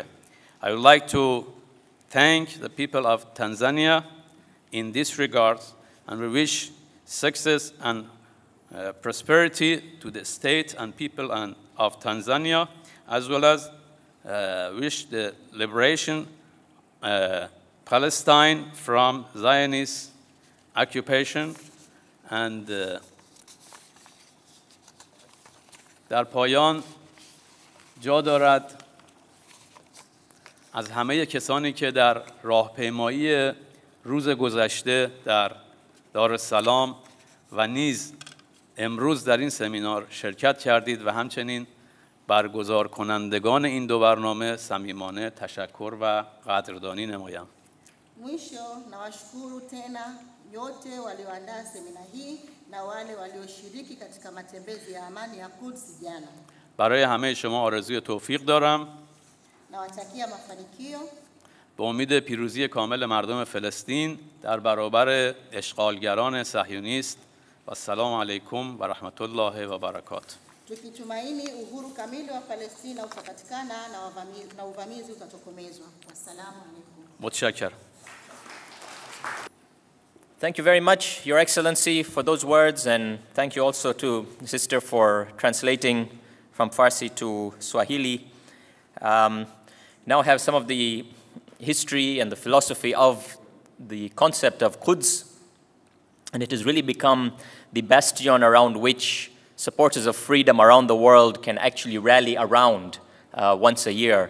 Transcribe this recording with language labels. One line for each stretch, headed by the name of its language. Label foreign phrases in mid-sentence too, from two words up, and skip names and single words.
English: I would like to thank the people of Tanzania in this regard, and we wish success and prosperity to the state and people of Tanzania, as well as wish the liberation Palestine from Zionist occupation.
Persian: And در پایان جا دارد از همه کسانی که در راهپیمایی روز گذشته در دارالسلام و نیز امروز در این سمینار شرکت کردید و همچنین برگزار کنندگان این دو برنامه صمیمانه تشکر و قدردانی نمایم.
Swahili: Mwisho nawashukuru tena yote walioandaa semina hii na wale walioshiriki katika matembezi ya amani ya Quds jana.
Persian: برای همه شما آرزوی توفیق دارم.
Swahili: Nawatakia mafanikio.
Persian: به امید پیروزی کامل مردم فلسطین در برابر اشغالگران صهیونیست و
Arabic: السلام علیکم و رحمت الله و برکاته.
Swahili: Tukitumaini uhuru kamili wa Palestina utapatikana na uvamizi utatokomezwa. Wassalamu alaikum.
Persian: متشکرم.
English: Thank you very much, Your Excellency, for those words, and thank you also to the sister for translating from Farsi to Swahili. Now I have some of the history and the philosophy of the concept of Quds, and it has really become the bastion around which supporters of freedom around the world can actually rally around once a year.